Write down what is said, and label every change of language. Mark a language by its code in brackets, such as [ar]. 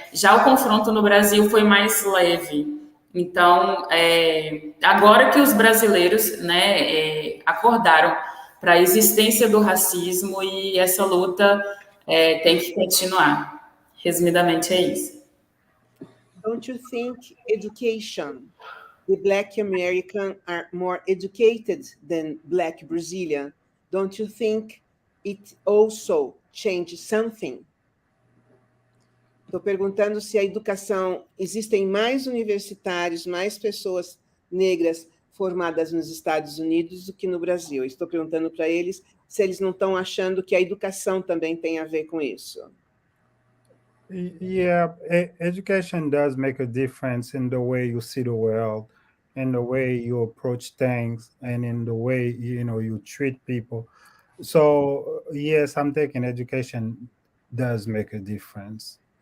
[pt] Já o confronto no Brasil foi mais leve. Então, agora que os brasileiros, né, acordaram para a existência do racismo e essa luta tem que continuar. Resumidamente é isso. [en] Don't you think education, the Black American are more educated than Black Brazilian? Don't you think it also changed something? [pt] Estou perguntando se a educação, existem mais universitários, mais pessoas negras formadas nos Estados Unidos do que no Brasil. Estou perguntando para eles se eles não estão achando que a educação também tem a ver com isso. [en] Yeah, education does make a difference in the way you see the world, in the way you approach things, and in the way you treat people. So yes, I'm thinking education does make a difference.